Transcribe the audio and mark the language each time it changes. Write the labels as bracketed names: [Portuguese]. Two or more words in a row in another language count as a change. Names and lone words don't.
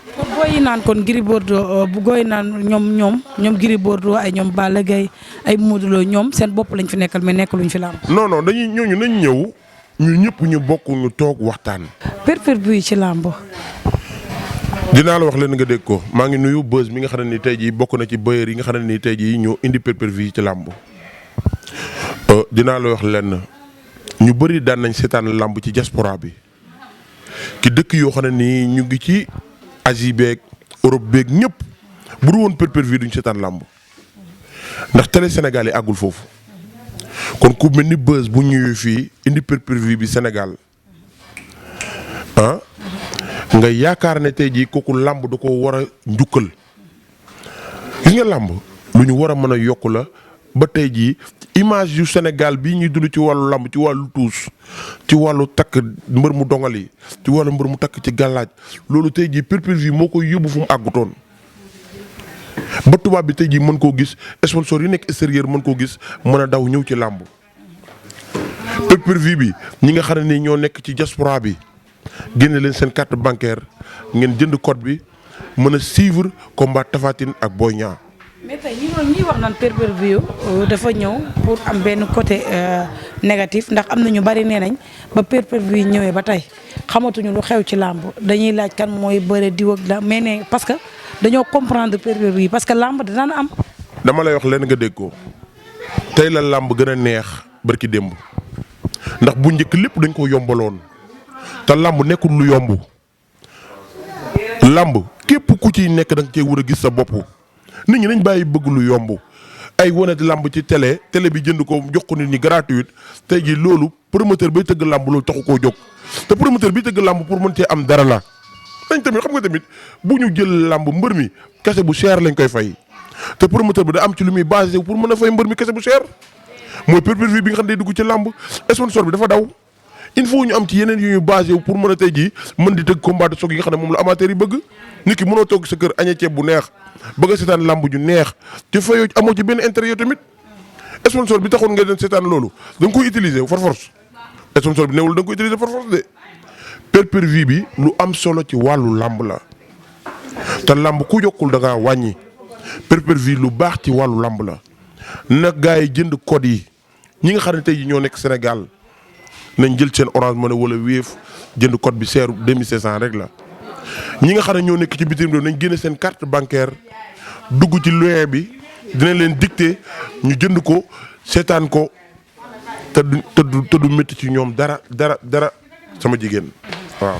[Wolof] kon booy yi naan kon Gris Bordeaux bu gooy naan ñoom Gris Bordeaux ay ñoom Balla Gaye ay Modou Lo ñoom seen bopp lañ fi nekkal mais nekkaluñ fi làmb. non non dañuy ñooñu nañ ñëw ñu ñëpp ñu bokk ñu toog waxtaan. perpétuité yi ci làmb. dinaa la wax leen nga dégg ko maa ngi nuyu Beuz mi nga xam ne nii tey jii bokk na ci bailleurs yi nga xam ne nii tey jii ñoo indi pay-per-view ci làmb dinaa la wax lenn ñu bëri daan nañ seetaan làmb ci diaspora bi ki dëkk yoo xam ne nii ñu ngi ci Asie beeg Europe beeg ñëpp bu du woon pay-per-view duñ seetaan làmb ndax télé Sénégal yi àggul foofu kon ku mel ni Beuz bu ñëwee fii indi pay-per-view bi Sénégal nga yaakaar ne tey jii kooku làmb da ko war a njukkal gis nga làmb lu ñu war a mën a yokk la ba tey jii image yu Sénégal bii ñuy dund ci wàllu làmb ci wàllu tuus ci wàllu takk mbër mu dongal yi ci wàllu mbër mu takk ci gàllaaj loolu tey jii pay-per-view moo koy yóbbu fu mu àggutoon ba tubaab bi tey jii mën koo gis sponsor yi nekk extérieur mën koo gis mën a daw ñëw ci làmb pay-per-view bi ñi nga xam ne nii ñoo nekk ci diaspora bi génne leen seen [French] carte bancaire [Wolof] ngeen jënd code bi mën a suivre combat Tapha Tine ak Boy Niang. mais tey ñi wax naan pay-per-view dafa ñëw pour am benn [French] côté négatif [Wolof] ndax am na ñu bari nee nañ ba pay-per-view ñëwee ba tey xamatuñu lu xew ci làmb dañuy laaj kan mooy bëre diw ak la mais ne [French] parce que [Wolof] dañoo comprendre pay-per-view [French] parce que [Wolof] làmb dana am. dama lay wax leen nga dégg ko tey la làmb gën a neex barki démb ndax bu njëkk lépp dañ ko yombaloon. te làmb nekkul lu yomb làmb képp ku ciy nekk da nga cee war a gis sa bopp nit ñi nañ bàyyi bëgg lu yomb ay wane làmb ci télé bi jënd ko jox ko nit ñi gratuite tey jii loolu promoteur bay tëgg làmb loolu taxu koo jóg te promoteur bi tëgg làmb pour mën cee am dara la. dañ tamit xam nga tamit bu ñu jël làmb mbër mi kese bu cher lañ koy fay te promoteur bi da am ci lu muy basé pour mën a fay mbër mi kese bu cher mooy pay-per-view bi nga xam ne day dugg ci làmb sponsor bi dafa daw. [French] il faut [Wolof] ñu am ci yeneen yu ñu basé pour mën a tey jii mën di tëgg combat de soog yi nga xam ne moom la amateur yi bëgg nit ki mënoo toog sa kër añee ceeb bu neex bëgg a seetaan làmb ju neex te fayoo amoo ci benn intérêt yow tamit sponsor bi taxoon nga doon seetaan loolu da nga koy utiliser [French] par force [Wolof] sponsor bi newul da nga koy utiliser [French] par force de [Wolof] pay-per-view bi lu am solo ci wàllu làmb la te làmb ku yokkul da ngaa wàññi pay-per-view lu baax ci wàllu làmb la nag gars yi jënd code yi ñi nga xam ne tey jii ñoo nekk Sénégal nañ jël seen Orange Money wala Wave jënd code bi seeru 2500 rek la ñi nga xam ne ñoo nekk ci bitim réew nañ génne seen [French] carte bancaire [Wolof] dugg ci loyer bi dina leen dicter ñu jënd ko seetaan ko te du métti ci ñoom dara sama jigéen waaw.